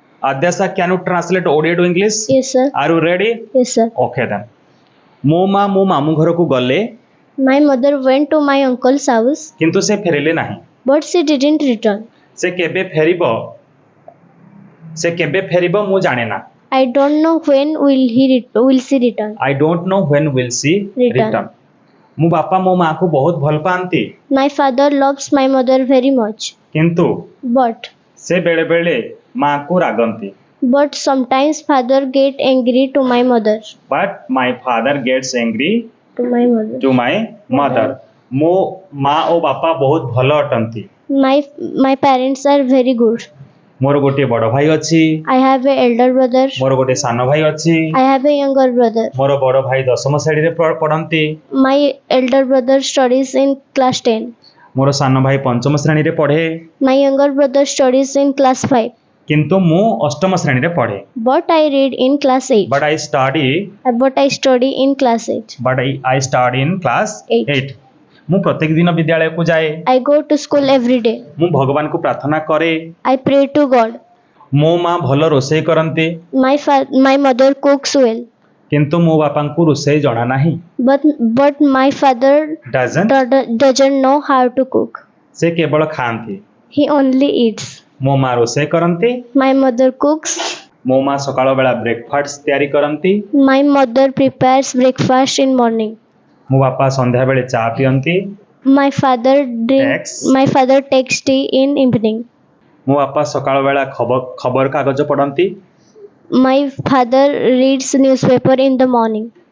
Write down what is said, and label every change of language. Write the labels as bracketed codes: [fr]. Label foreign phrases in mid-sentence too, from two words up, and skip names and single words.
[en] Adyasha, can you translate Odia to English? Yes, sir. Are you ready? Yes, sir. Okay then. [or] ମୋ ମା ମୋ ମାମୁଁ ଘରକୁ ଗଲେ [en] My mother went to my uncle's house, [or] କିନ୍ତୁ ସେ ଫେରିଲେ ନାହିଁ। [en] but she didn't return. [or] ସେ କେବେ ଫେରିବ ମୁଁ ଜାଣେ ନା। [en] I don't know when will she return. I don't know when will she return. [or] ମୋ ବାପା ମୋ ମାଆକୁ ବହୁତ ଭଲ ପାଆନ୍ତି [en] My father loves my mother very much, [or] କିନ୍ତୁ [en] but [or] ସେ ବେଳେବେଳେ ମାଆକୁ ରାଗନ୍ତି। [en] but sometimes father get angry to my mother. But my father gets angry To my mother. to my mother. [or] ମୋ ମା ଓ ବାପା ବହୁତ ଭଲ ଅଟନ୍ତି। [en] My parents are very good. [or] ମୋର ଗୋଟିଏ ବଡ଼ ଭାଇ ଅଛି। [en] I have a elder brother. [or] ମୋର ଗୋଟିଏ ସାନ ଭାଇ ଅଛି। [en] I have a younger brother. [or] ମୋର ବଡ଼ ଭାଇ 10ମ ଶ୍ରେଣୀରେ ପଢ଼ନ୍ତି। [en] My elder brother studies in class 10. [or] ମୋର ସାନ ଭାଇ 5ମ ଶ୍ରେଣୀରେ ପଢ଼େ [en] My younger brother studies in class 5. [or] କିନ୍ତୁ ମୁଁ 8ମ ଶ୍ରେଣୀରେ ପଢ଼େ। [en] But I read in class 8. But I study in class 8. I study in class 8. [or] ମୁଁ ପ୍ରତ୍ୟେକ ଦିନ ବିଦ୍ୟାଳୟକୁ ଯାଏ। [en] I go to school every day. [or] ମୁଁ ଭଗବାନଙ୍କୁ ପ୍ରାର୍ଥନା କରେ। [en] I pray to God. [or] ମୋ ମା ଭଲ ରୋଷେଇ କରନ୍ତି [en] My mother cooks well. [or] କିନ୍ତୁ ମୋ ବାପାଙ୍କୁ ରୋଷେଇ ଜଣା ନାହିଁ। [en] But my father doesn't know how to cook. [or] ସେ କେବଳ ଖାଆନ୍ତି। [en] He only eats. [or] ମୋ ମା ରୋଷେଇ କରନ୍ତି। [en] My mother cooks. [or] ମୋ ମା ସକାଳ ବେଳା ବ୍ରେକଫାଷ୍ଟ ତିଆରି କରନ୍ତି। [en] My mother prepares breakfast in morning. [or] ମୋ ବାପା ସନ୍ଧ୍ୟା ବେଳେ ଚା ପିଅନ୍ତି। [en] My father takes tea in evening. [or] ମୋ ବାପା ସକାଳ ବେଳା ଖବର କାଗଜ ପଢ଼ନ୍ତି। [en] My father reads newspaper in the morning.